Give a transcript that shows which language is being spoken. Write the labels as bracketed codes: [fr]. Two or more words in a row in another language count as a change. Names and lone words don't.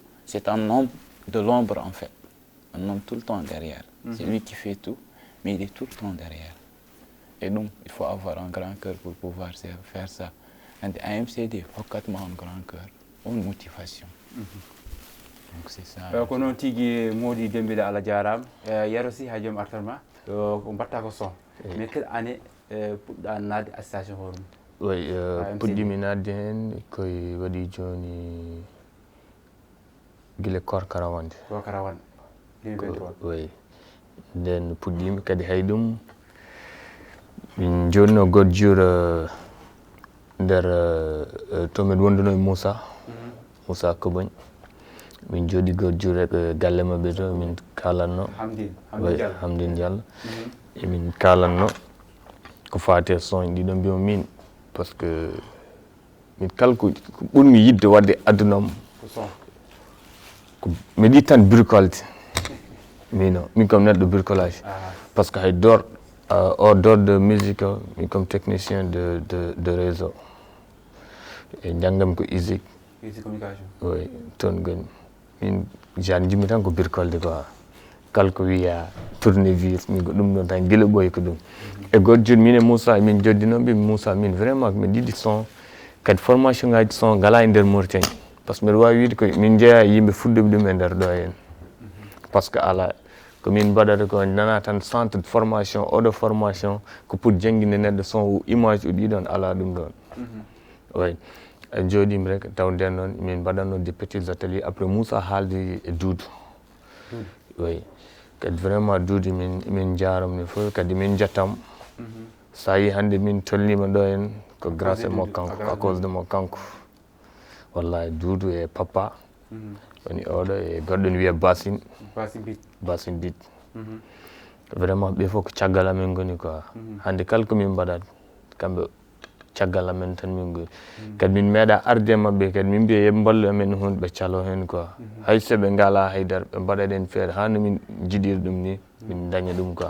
[fr] C'est un homme de l'ombre en fait. Un homme tout le temps derrière. C'est lui qui fait tout, mais il est tout le temps derrière. Et donc, il faut avoir un grand cœur pour pouvoir faire ça. Et à MCD, il faut un grand cœur, une motivation. Donc c'est ça. [ff] Ko non tigi modi Dembélé ala jaram yaro si ha jom artarma ko batta ko son. [fr] Mais quelle année [ff] puɗɗa nadde association horum? Oui, puɗɗimi nadde hen koye waɗi joni guila Korkara wonde. Korkara wonde 2023. [fr] Oui. [ff] Nden puɗɗimi kadi hay ɗum min jonno goto jur nder to min wonduno e Moussa Kobañ. Min jooɗi goto jur e galle mabɓe to min kalanno Hamdine Diallo emin kalanno ko fati e son ɗiɗon mbiyamo min [fr] par ce que [ff] min kala ko ɓurmi yidde wadde adunam ko mi yiɗi tan bricolde min comme neɗɗo [fr] bricolage par ce que [ff] hay [fr] hors dehors de musique [ff] min [fr] comme technicien de réseau [ff] e janggami ko ISIC communication. Oui, toon goni min jimmi tan ko bricolde quoi kala ko wiya tournevis min ko ɗum ɗon tan guila ɓooyi ko ɗum e goto joni min e Moussa min joddinoɓe Moussa min vraiment min yiɗi son kadi formation ngaji son ngala e nder Mauritanie [fr] par ce que [ff] mbiɗa wawi wiide ko min jeeya yimɓe fudduɓe ɗum e nder ɗo hen [fr] par ce que [ff] ala komin mbaɗata ko nana tan [fr] centre de formation [ff] oɗo formation ko pour jangguinde neɗɗo [fr] son ou image [ff] o ɗiɗon ala ɗum ɗon oui jooɗimi rek taw nden noon min mbaɗatno [fr] des petits ateliers [ff] après Moussa haaldi e Doudou oui kadi vraiment Doudou min jaramo fof kadi min jettam sa yi hannde min tolnima ɗo en ko grâce e mo kanko [fr] à cause de [ff] mo kanko wallahi Doudou e papa woni oɗo e goɗɗo ne wiye Basine Bit vraiment ɓe fof ko caggal amen goni quoi hannde kala komin mbaɗat kamɓe caggal amen tan min goni kadi min meeɗa arde mabɓe kadi min mbiya yoɓe ballu amen hunde ɓe calo hen quoi hay so ɓe ngala haydara ɓe mbaɗaɗen feere ha no min jiɗiri ɗum ni min daña ɗum quoi